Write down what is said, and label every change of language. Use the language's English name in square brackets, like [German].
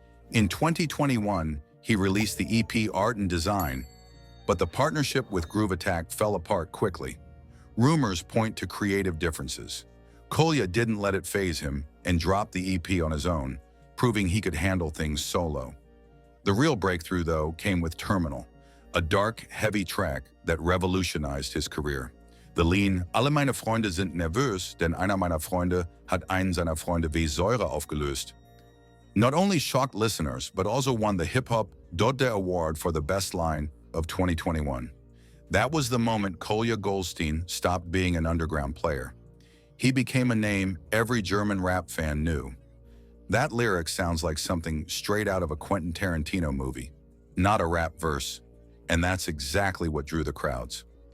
[English] In 2021, he released the EP Art and Design, but the partnership with Groove Attack fell apart quickly. Rumors point to creative differences. Kolja didn't let it faze him and dropped the EP on his own, proving he could handle things solo. The real breakthrough, though, came with Terminal, a dark, heavy track that revolutionized his career. The lean, [German] alle meine Freunde sind nervös, denn einer meiner Freunde hat einen seiner Freunde wie Säure aufgelöst, [English] not only shocked listeners, but also won the Hip Hop Dode Award for the best line of 2021. That was the moment Kolja Goldstein stopped being an underground player. He became a name every German rap fan knew. That lyric sounds like something straight out of a Quentin Tarantino movie, not a rap verse, and that's exactly what drew the crowds.